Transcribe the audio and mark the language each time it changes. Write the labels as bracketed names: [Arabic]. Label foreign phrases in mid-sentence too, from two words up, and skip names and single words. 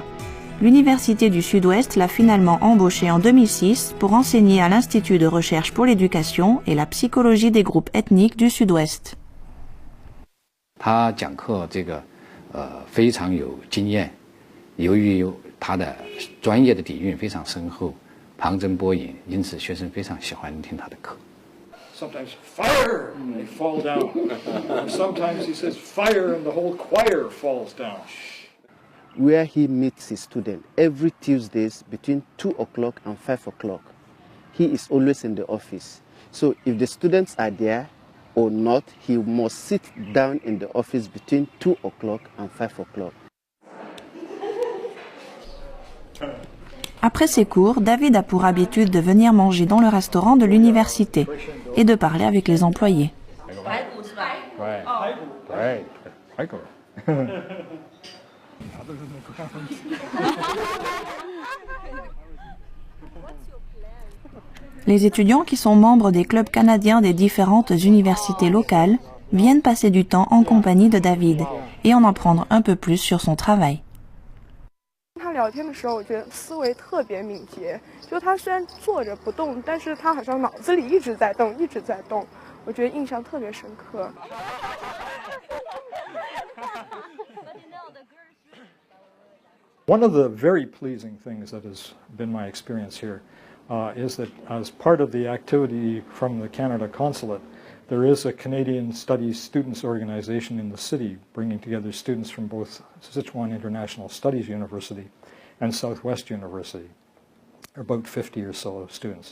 [French] L'Université du Sud-Ouest l'a finalement embauché en 2006 pour enseigner à l'Institut de recherche pour l'éducation et la psychologie des groupes ethniques du Sud-Ouest. [Chinese] 他讲课非常有经验，由于他的专业的底蕴非常深厚，旁征博引，因此学生非常喜欢听他的课。 [English] Sometimes fire, and they fall down. Sometimes he says fire, and the whole choir falls down. Where he meets his student every Tuesdays between 2 o'clock and 5 o'clock. He is always in the office. So if the students are there or not, he must sit down in the office between 2 o'clock and 5 o'clock. [French] Après ses cours, David a pour habitude de venir manger dans le restaurant de l'université et de parler avec les employés. Les étudiants qui sont membres des clubs canadiens des différentes universités locales viennent passer du temps en compagnie de David et en apprendre un peu plus sur son travail. [Chinese] 他聊天的时候，我觉得思维特别敏捷。就他虽然坐着不动，但是他好像脑子里一直在动，一直在动。我觉得印象特别深刻。 [English] One of the very pleasing things that has been my experience here is that as part of the activity from the Canada Consulate, there is a Canadian Studies Students Organization in the city, bringing together students from both Sichuan International Studies University and Southwest University, about 50 or so students.